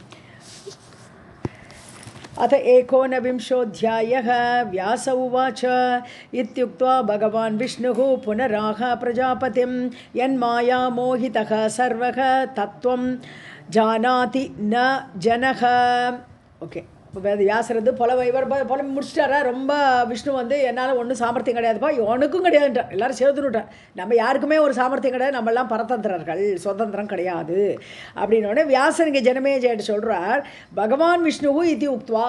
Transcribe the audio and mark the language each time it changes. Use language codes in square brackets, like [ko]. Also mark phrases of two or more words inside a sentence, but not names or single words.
[sa] अथ एकोनविंशोऽध्यायः. व्यास उवाच इत्युक्त्वा भगवान् विष्णुः पुनराह प्रजापतिं यन्मायामोहितः सर्वः तत्त्वं जानाति न जनः. [ta] ஓகே. இப்போ வியாசரது புல முடிச்சிட்டாரா. ரொம்ப விஷ்ணு வந்து என்னால் ஒன்றும் சாமர்த்தியம் கிடையாதுப்பா, உனக்கும் கிடையாதுன்றார். எல்லோரும் சேர்த்துனுட்டார். நம்ம யாருக்குமே ஒரு சாமர்த்தியம் கிடையாது, நம்மெல்லாம் பரதந்திரர்கள், சுதந்திரம் கிடையாது அப்படின்னோடனே வியாசர் இங்கே ஜனமேஜயிட்டு சொல்கிறார், பகவான் விஷ்ணுவும் [sa] इति उक्त्वा.